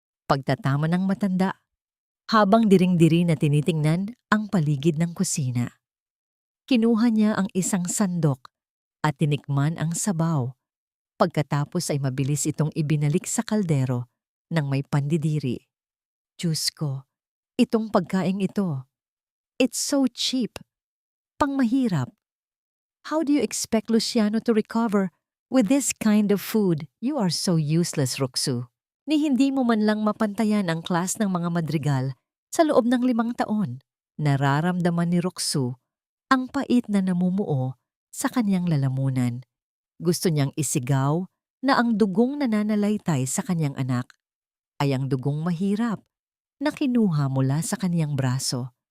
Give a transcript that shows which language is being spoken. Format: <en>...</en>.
<tl>Pagtatama ng matanda, habang diring-diri na tinitingnan ang paligid ng kusina. Kinuha niya ang isang sandok at tinikman ang sabaw. Pagkatapos ay mabilis itong ibinalik sa kaldero ng may pandidiri. Diyos ko, itong pagkaing ito.</tl> <en>It's so cheap. Pangmahirap. How do you expect Luciano to recover with this kind of food? You are so useless, Roxu.</en> <tl>Ni hindi mo man lang mapantayan ang klas ng mga Madrigal sa loob ng 5 taon. Nararamdaman ni Roxu ang pait na namumuo sa kanyang lalamunan. Gusto niyang isigaw na ang dugong nananalaytay sa kanyang anak ay ang dugong mahirap na kinuha mula sa kanyang braso.</tl>